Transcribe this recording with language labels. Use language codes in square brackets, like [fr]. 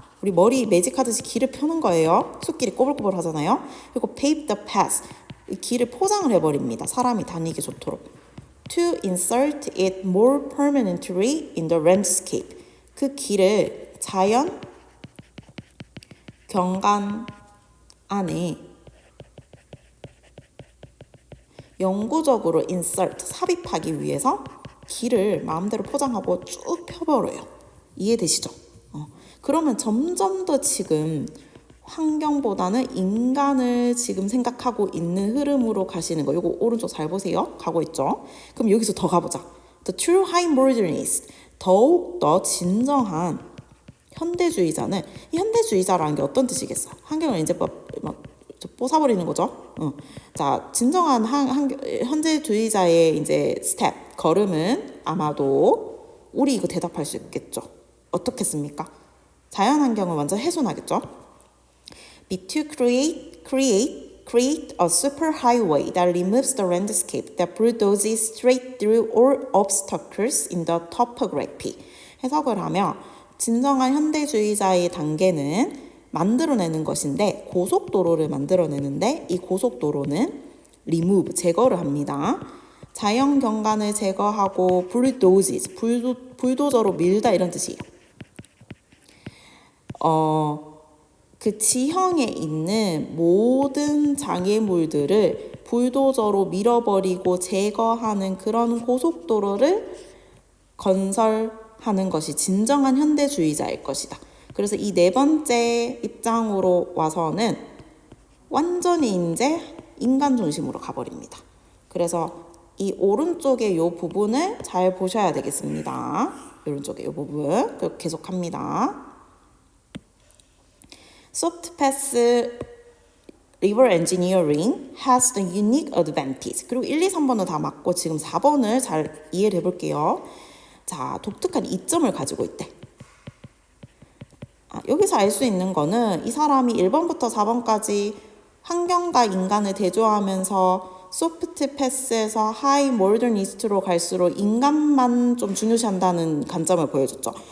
[ko] 우리 머리 매직하듯이 길을 펴는 거예요. 숲길이 꼬불꼬불 하잖아요. 그리고 [en] pave the path, [ko] 길을 포장을 해버립니다. 사람이 다니기 좋도록. [en] To insert it more permanently in the landscape, [ko] 그 길을 자연 경관 안에 영구적으로 insert, 삽입하기 위해서 길을 마음대로 포장하고 쭉 펴버려요. 이해되시죠? 그러면 점점 더 지금 환경보다는 인간을 지금 생각하고 있는 흐름으로 가시는 거. 이거 오른쪽 잘 보세요. 가고 있죠? 그럼 여기서 더 가보자. [en] The true high modernist, [ko] 더욱 더 진정한 현대주의자는, 이 현대주의자라는 게 어떤 뜻이겠어? 환경을 이제 막 뽀사버리는 거죠. 자, 진정한 현대주의자의 이제 스텝, 걸음은 아마도 우리 이거 대답할 수 있겠죠. 어떻겠습니까? 자연환경을 완전 훼손하겠죠. [en] Be to create a superhighway that removes the landscape that bulldozes straight through all obstacles in the topography. [ko] 해석을 하면 진정한 현대주의자의 단계는 만들어내는 것인데, 고속도로를 만들어내는데 이 고속도로는 remove, 제거를 합니다. 자연 경관을 제거하고 bulldozes, 불도저로 밀다 이런 뜻이에요. 그 지형에 있는 모든 장애물들을 불도저로 밀어버리고 제거하는 그런 고속도로를 건설하는 것이 진정한 현대주의자일 것이다. 그래서 이 네 번째 입장으로 와서는 완전히 이제 인간 중심으로 가버립니다. 그래서 이 오른쪽의 이 부분을 잘 보셔야 되겠습니다. 오른쪽의 이 부분 계속합니다. [en] Soft Pass River Engineering has the unique advantage. [ko] 그리고 1, 2, 3번은 다 맞고 지금 4번을 잘 이해를 해볼게요. 자, 독특한 이점을 가지고 있대. 여기서 알 수 있는 거는 이 사람이 1번부터 4번까지 환경과 인간을 대조하면서 소프트 패스에서 하이 모더니스트로 갈수록 인간만 좀 중요시한다는 관점을 보여줬죠.